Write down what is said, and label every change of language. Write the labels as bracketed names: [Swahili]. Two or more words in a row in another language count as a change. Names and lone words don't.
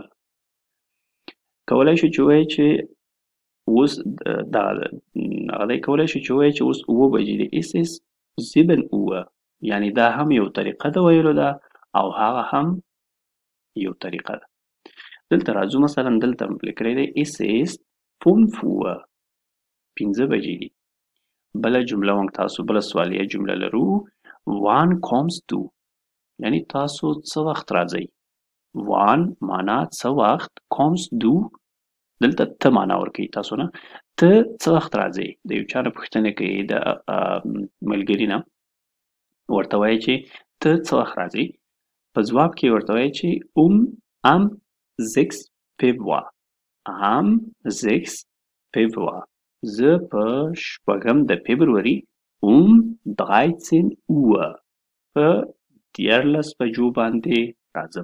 [Pashto] کولی شو چې ووایو چې اوس کولی شو چې ووایو چې اوس 9 بجې دي [German] es ist 7 Uhr [Pashto] یعنی دا هم یو طریقه د ویلو ده او هغه هم یو طریقه ده. دلته راځو مثلا دلته لیکلی دی [German] es ist 5 Uhr [Pashto] 5 بجې دي. بله جمله موږ تاسو بله سوالیه جمله لرو [German] wann kommst du [Pashto] یعنی تاسو څه وخت راځئ. wann معنا څه وخت [German] kommst du [Pashto] دلته ته معنا ورکوي تاسو نه ته څه وخت راځئ د یو چا نه پوښتنه کوي د ملګري نه ورته وایي چې ته څه وخت راځئ په ځواب کې ورته وایي چې [German] am 6 Februar am 6 Februar [Pashto] زه په شپږم د فبروري 13 Uhr په 14 بجو باندې راځم.